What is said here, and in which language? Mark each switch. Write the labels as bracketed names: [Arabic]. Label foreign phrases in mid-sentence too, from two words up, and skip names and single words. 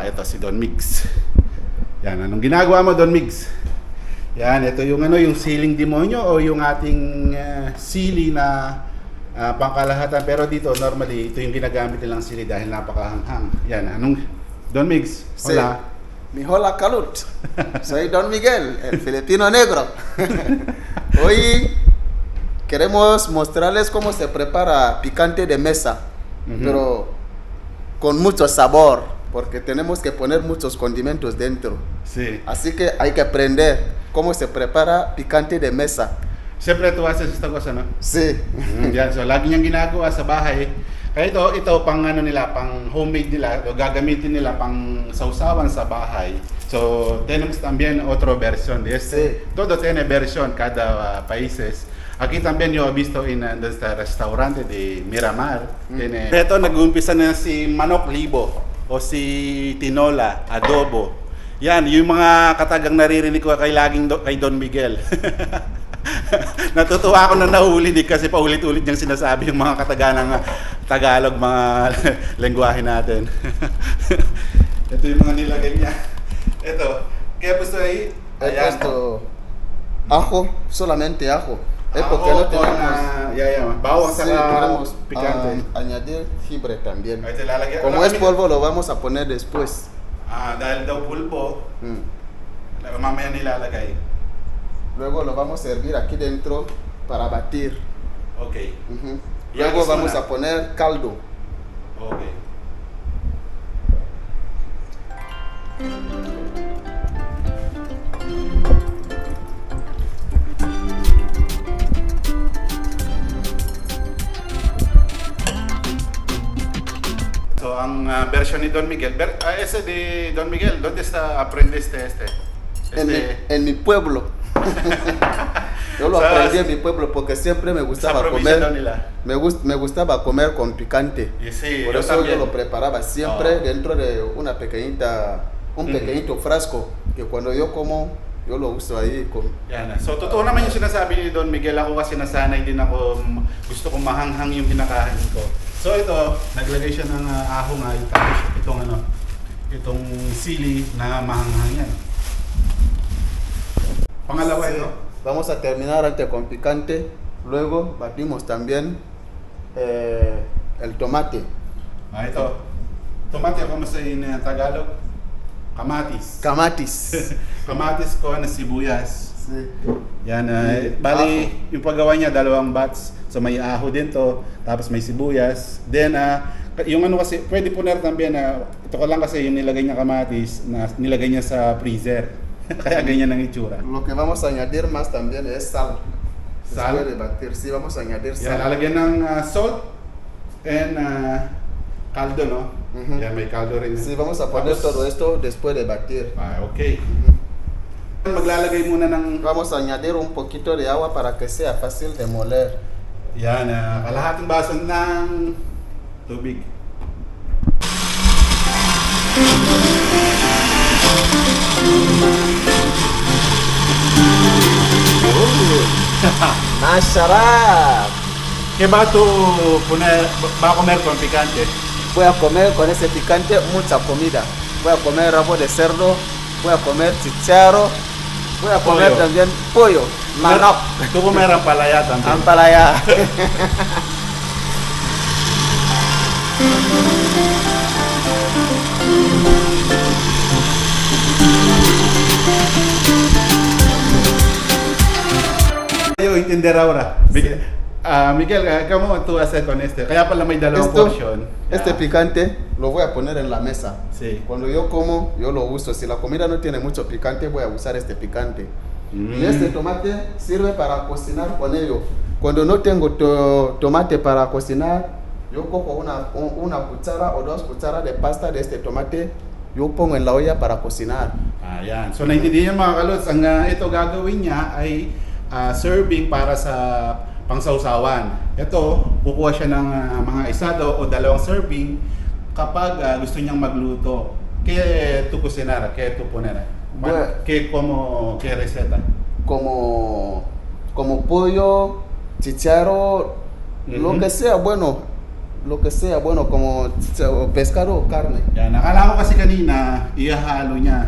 [Filipino] Ito si Don Migs. Yan, anong ginagawa mo, Don Migs? Yan, ito yung yung siling demonyo o yung ating sili na pangkalahatan. Pero dito, normally, ito yung ginagamit nilang sili dahil napakahanghang. Yan, anong, Don Migs? [Spanish] Hola. Mi hola Calut. Soy Don Miguel, el filipino negro. Hoy queremos mostrarles cómo se prepara picante de mesa, pero con mucho sabor, porque tenemos que poner muchos condimentos dentro. Sí. Así que hay que aprender cómo se prepara picante de mesa. [Filipino] Siyempre, ito [Spanish] haces esta cosa, no? Sí. [Filipino] Yan, so lagi niyang ginagawa sa bahay. Kaya ito pang nila, pang homemade nila, o gagamitin nila pang sausawan sa bahay. So, [Spanish] tenemos también otro versión de este. Sí. Todo tiene versión cada países. Aquí también yo he visto en este restaurante de Miramar. [Filipino] Ito, nag-uumpisa na si Manok Libo o si Tinola, adobo. Yan, yung mga katagang naririnig ko kay Don Miguel. Natutuwa ako na nahuli kasi paulit-ulit niyang sinasabi yung mga kataganang Tagalog, mga lengguwahe natin. Ito yung mga nilagay niya. Ito, kaya gusto ay [Spanish] He puesto ajo, solamente ajo. Es porque no tenemos [Filipino] bawang [Spanish] sí, [Filipino] sa [Spanish] queremos picante. añadir jibre también. [Filipino] Ahí te lalagyan. [Spanish] Como es polvo, lo vamos a poner después. [Filipino] Dahil daw pulpo, mamaya nilalagay. [Spanish] Luego lo vamos a hervir aquí dentro para batir. Okay. Luego vamos a poner caldo. [Filipino] Okay. So, ang version ni Don Miguel, [Spanish] ese de Don Miguel, ¿dónde aprendiste este? En mi pueblo. Yo lo aprendí en mi pueblo porque siempre me gustaba comer. Me gustaba comer con picante. Y sí, por eso yo lo preparaba siempre dentro de un pequeñito frasco que cuando yo como, yo lo uso ahí. [Filipino] Yan. So, totoo naman yung sinasabi ni Don Miguel. Ako kasi nasanay din ako, gusto kong mahanghang yung kinakain ko. So, ito, naglagay siya ng aho nga, tapos itong sili na mahanghang yan. Pangalawa [Spanish] Sí. [Filipino] ito. [Spanish] Vamos a terminar antes con picante. Luego batimos también el tomate. Ito. Tomate, como sa in Tagalog? [Filipino] Kamatis. Kamatis. Kamatis ko na sibuyas. [Spanish] Sí. [Filipino] Yan, bali, yung paggawa niya, dalawang batch. So may aho din to, tapos may sibuyas. Then, yung kasi, pwede [Spanish] poner también [Filipino] ito ko lang kasi yung nilagay niya kamatis, na nilagay niya sa freezer. Kaya ganyan ang itsura. [Spanish] Lo que vamos a añadir más también es sal. Sal. Después de batir, sí, vamos a añadir [Filipino] Yan, [Spanish] sal. [Filipino] lalagyan ng [English] salt and [Filipino] caldo, no? Yan, may caldo rin. [Spanish] Sí, vamos a poner todo esto después de batir. [Filipino] Okay. Maglalagay muna ng... [Spanish] Vamos a añadir un poquito de agua para que sea fácil de moler. [Filipino] Yan, kalahating baso ng tubig. ¡Masharab! [Spanish] ¿Qué va a comer con picante? Voy a comer con ese picante mucha comida. Voy a comer rabo de cerdo, voy a comer chicharro, voy a comer Pollo. también pollo, manok, Tú comer ampalaya también. [Filipino] ampalaya. [Spanish] Yo entender ahora. Miguel, ¿cómo tú haces con este? [Filipino] Kaya pala may dalawang portion. [Spanish] Este picante lo voy a poner en la mesa. Sí. Cuando yo como, yo lo uso. Si la comida no tiene mucho picante, voy a usar este picante. Y este tomate sirve para cocinar con ello. Cuando no tengo tomate para cocinar, yo cojo una cuchara o 2 cucharas de pasta de este tomate, yo pongo en la olla para cocinar. [Filipino] Ayan. So naintindihan mga kalods, ang ito gagawin niya ay serving para sa pangsawsawan. Ito, kukuha siya ng mga isado o dalawang serving kapag gusto niyang magluto. [Spanish] ¿Qué tú cocinar? ¿Qué tú poner? Bueno. ¿Qué receta? Como pollo, chicharro, lo Mhm. que sea bueno, como pescado o carne. [Filipino] Yan, nakala ko kasi kanina, ihahalo niya.